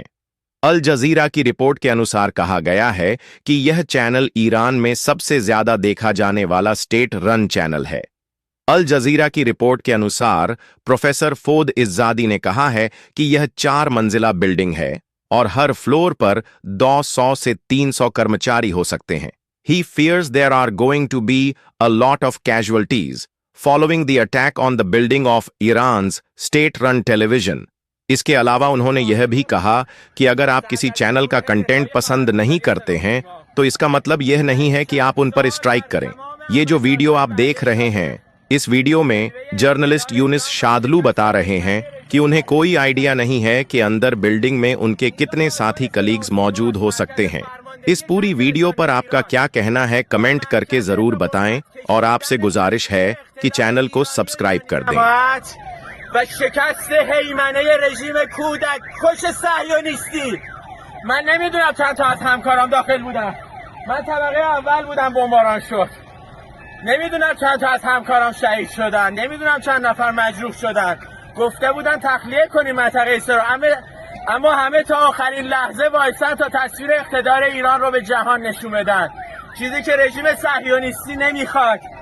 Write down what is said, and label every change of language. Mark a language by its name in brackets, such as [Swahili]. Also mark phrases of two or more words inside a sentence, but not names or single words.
[Hindi] अल जजीरा की रिपोर्ट के अनुसार कहा गया है कि यह चैनल ईरान में सबसे ज्यादा देखा जाने वाला [English] state run channel [Hindi] है। अल जजीरा की रिपोर्ट के अनुसार प्रोफेसर फोद इज्जादी ने कहा है कि यह 4 मंजिला बिल्डिंग है और हर फ्लोर पर 200 से 300 कर्मचारी हो सकते हैं। [English] He fears there are going to be a lot of casualties following the attack on the building of Iran's state-run television. [Hindi] इसके अलावा उन्होंने यह भी कहा कि अगर आप किसी चैनल का कंटेंट पसंद नहीं करते हैं तो इसका मतलब यह नहीं है कि आप उन पर स्ट्राइक करें। ये जो वीडियो आप देख रहे हैं, इस वीडियो में जर्नलिस्ट यूनिस शादलू बता रहे हैं कि उन्हें कोई आइडिया नहीं है कि अंदर बिल्डिंग में उनके कितने साथी कलीग्स मौजूद हो सकते हैं। इस पूरी वीडियो पर आपका क्या कहना है कमेंट करके जरूर बताएं और आपसे गुजारिश है कि चैनल को सब्सक्राइब कर दें। [Persian] و شکست هیمنه رژیم کودک کش صهیونیستی. من نمیدونم چند تا از همکارام داخل بودن. من طبقه اول بودم بمباران شد. نمیدونم چند تا از همکارام شهید شدن. نمیدونم چند نفر مجروح شدن. گفته بودن تخلیه کنیم منطقه اسرائیل، اما همه تا آخرین لحظه وایسن تا تصویر اقتدار ایران رو به جهان نشون بدن، چیزی که رژیم صهیونیستی نمیخواد.